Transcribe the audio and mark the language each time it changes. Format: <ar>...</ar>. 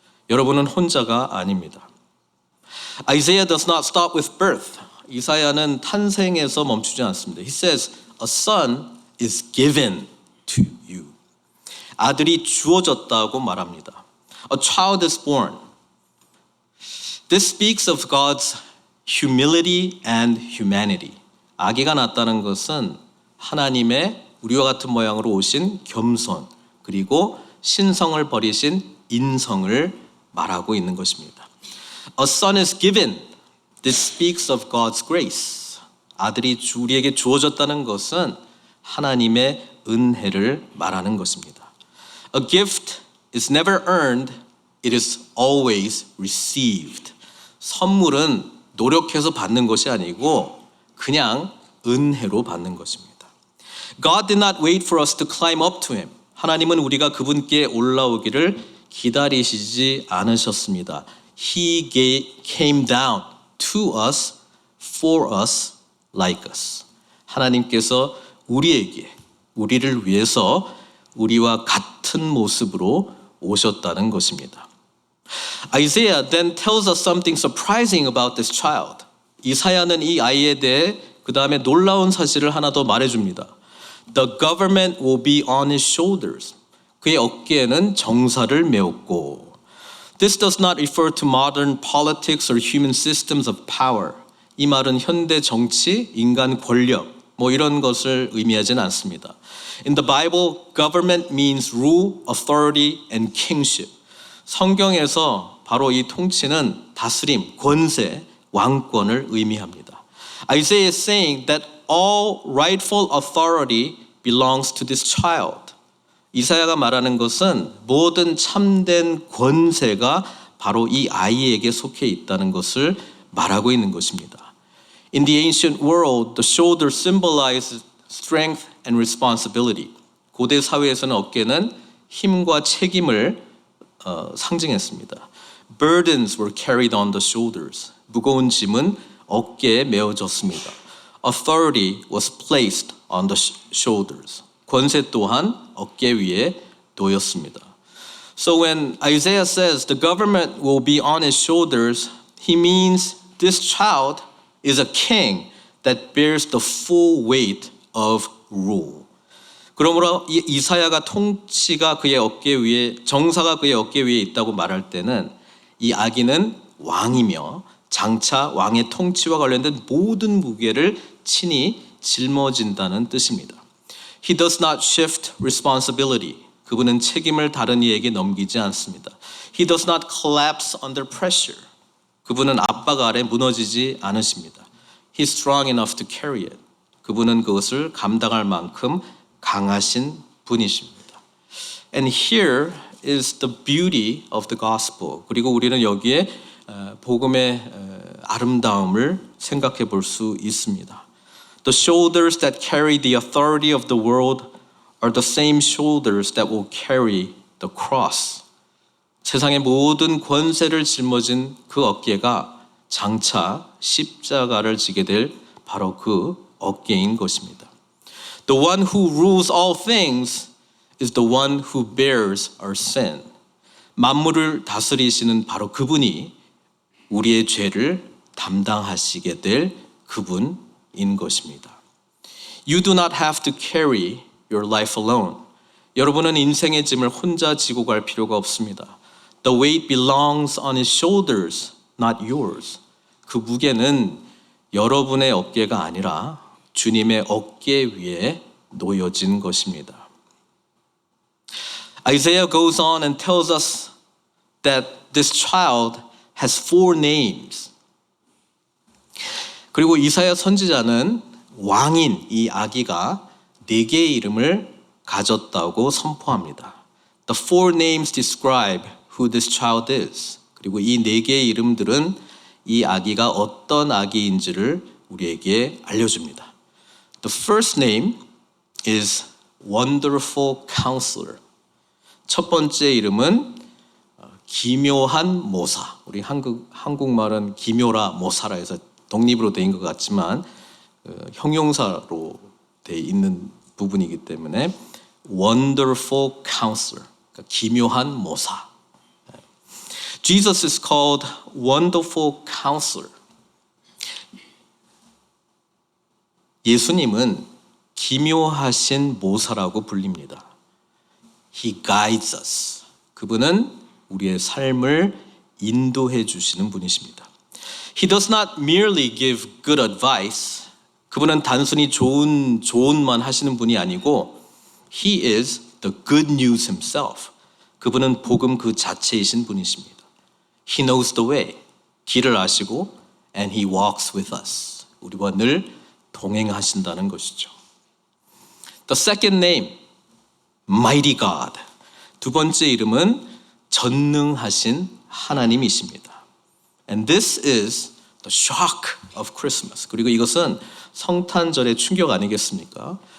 <ko>여러분은 혼자가 아닙니다.</ko> <en>Isaiah does not stop with birth.</en> <ko>이사야는 탄생에서 멈추지 않습니다.</ko> <en>He says, a son is given to you.</en> <ko>아들이 주어졌다고 말합니다.</ko> <en>A child is born. This speaks of God's humility and humanity.</en> <ko>아기가 낳았다는 것은 하나님의 우리와 같은 모양으로 오신 겸손 그리고 신성을 버리신 인성을 말하고 있는 것입니다.</ko> <en>A son is given. This speaks of God's grace.</en> <ko>아들이 우리에게 주어졌다는 것은 하나님의 은혜를 말하는 것입니다.</ko> <en>A gift is never earned. It is always received.</en> <ko>선물은 노력해서 받는 것이 아니고 그냥 은혜로 받는 것입니다.</ko> <en>God did not wait for us to climb up to him.</en> <ko>하나님은 우리가 그분께 올라오기를 기다리시지 않으셨습니다.</ko> <en>He came down to us, for us, like us.</en> <ko>하나님께서 우리를 위해서 우리와 같은 모습으로 오셨다는 것입니다.</ko> <en>Isaiah then tells us something surprising about this child.</en> <ko>이사야는 이 아이에 대해 그 다음에 놀라운 사실을 하나 더 말해줍니다.</ko> <en>The government will be on his shoulders.</en> <ko>그의 어깨에는 정사를 메었고.</ko> <en>This does not refer to modern politics or human systems of power.</en> <ko>이 말은 현대 정치, 인간 권력, 이런 것을 의미하지는 않습니다.</ko> <en>In the Bible, government means rule, authority, and kingship.</en> <ko>성경에서 바로 이 통치는 다스림, 권세, 왕권을 의미합니다.</ko> <en>Isaiah is saying that all rightful authority belongs to this child.</en> <ko>이사야가 말하는 것은 모든 참된 권세가 바로 이 아이에게 속해 있다는 것을 말하고 있는 것입니다.</ko> <en>In the ancient world, the shoulder symbolizes strength and responsibility.</en> <ko>고대 사회에서는 어깨는 힘과 책임을 상징했습니다.</ko> <en>Burdens were carried on the shoulders.</en> <ko>무거운 짐은 어깨에 메어졌습니다.</ko> <en>Authority was placed on the shoulders.</en> <ko>권세 또한 어깨 위에 놓였습니다.</ko> <en>So when Isaiah says the government will be on his shoulders, he means this child is a king that bears the full weight of rule.</en> <ko>그러므로 이사야가 통치가 그의 어깨 위에, 정사가 그의 어깨 위에 있다고 말할 때는 이 아기는 왕이며 장차 왕의 통치와 관련된 모든 무게를 친히 짊어진다는 뜻입니다.</ko> <en>He does not shift responsibility.</en> <ko>그분은 책임을 다른 이에게 넘기지 않습니다.</ko> <en>He does not collapse under pressure.</en> <ko>그분은 압박 아래 무너지지 않으십니다.</ko> <en>He's strong enough to carry it.</en> <ko>그분은 그것을 감당할 만큼 강하신 분이십니다.</ko> <en>And here is the beauty of the gospel.</en> <ko>그리고 우리는 여기에 복음의 아름다움을 생각해 볼 수 있습니다.</ko> <en>The shoulders that carry the authority of the world are the same shoulders that will carry the cross.</en> <ko>세상의 모든 권세를 짊어진 그 어깨가 장차 십자가를 지게 될 바로 그 어깨인 것입니다.</ko> <en>The one who rules all things is the one who bears our sin.</en> <ko>만물을 다스리시는 바로 그분이 우리의 죄를 담당하시게 될 그분인 것입니다.</ko> <en>You do not have to carry your life alone.</en> <ko>여러분은 인생의 짐을 혼자 지고 갈 필요가 없습니다.</ko> <en>The weight belongs on his shoulders, not yours.</en> <ko>그 무게는 여러분의 어깨가 아니라 주님의 어깨 위에 놓여진 것입니다.</ko> <en>Isaiah goes on and tells us that this child has 4 names.</en> <ko>그리고 이사야 선지자는 왕인 이 아기가 4개의 이름을 가졌다고 선포합니다.</ko> <en>The four names describe who this child is.</en> <ko>그리고 이 네 개의 이름들은 이 아기가 어떤 아기인지를 우리에게 알려줍니다.</ko> <en>The first name is Wonderful Counselor.</en> <ko>첫 번째 이름은 기묘한 모사. 우리 한국말은 기묘라 모사라 해서 독립으로 된 것 같지만 형용사로 돼 있는 부분이기 때문에 Wonderful Counselor, 그러니까 기묘한 모사.</ko> <en>Jesus is called Wonderful Counselor.</en> <ko>예수님은 기묘하신 모사라고 불립니다.</ko> <en>He guides us.</en> <ko>그분은 우리의 삶을 인도해 주시는 분이십니다.</ko> <en>He does not merely give good advice.</en> <ko>그분은 단순히 조언만 하시는 분이 아니고</ko> <en>He is the good news himself.</en> <ko>그분은 복음 그 자체이신 분이십니다.</ko> <en>He knows the way.</en> <ko>길을 아시고</ko> <en>and He walks with us.</en> <ko>우리와 늘 동행하신다는 것이죠.</ko> <en>The second name, Mighty God.</en> <ko>두 번째 이름은 전능하신 하나님이십니다.</ko> <en>And this is the shock of Christmas.</en> <ko>그리고 이것은 성탄절의 충격 아니겠습니까?</ko>